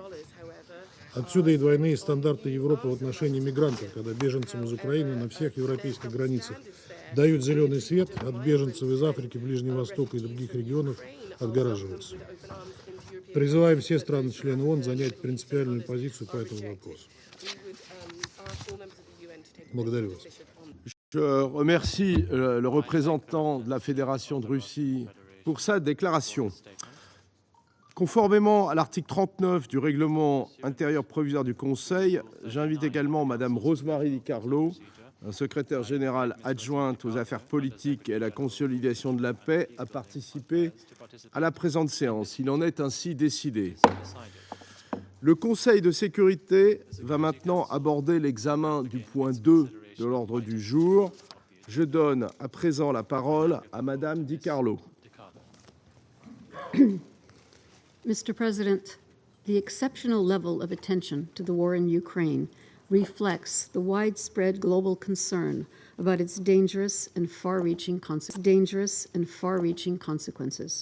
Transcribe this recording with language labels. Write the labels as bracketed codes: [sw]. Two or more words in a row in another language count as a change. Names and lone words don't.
[ru] Отсюда и двойные стандарты Европы в отношении мигрантов, когда беженцам из Украины на всех европейских границах дают зеленый свет, от беженцев из Африки, Ближнего Востока и других регионов отгораживаются. Призываем все страны-члены ООН занять принципиальную позицию по этому вопросу. Благодарю вас. [fr] Je remercie le représentant de la Fédération de Russie pour sa déclaration. Conformément à l'article 39 du règlement intérieur provisoire du Conseil, j'invite également Mme Rosemary Di Carlo, secrétaire générale adjointe aux affaires politiques et à la consolidation de la paix, à participer à la présente séance. Il en est ainsi décidé. Le Conseil de sécurité va maintenant aborder l'examen du point 2 de l'ordre du jour. Je donne à présent la parole à Mme Di Carlo. [en] Mr. President, the exceptional level of attention to the war in Ukraine reflects the widespread global concern about its dangerous and far-reaching consequences.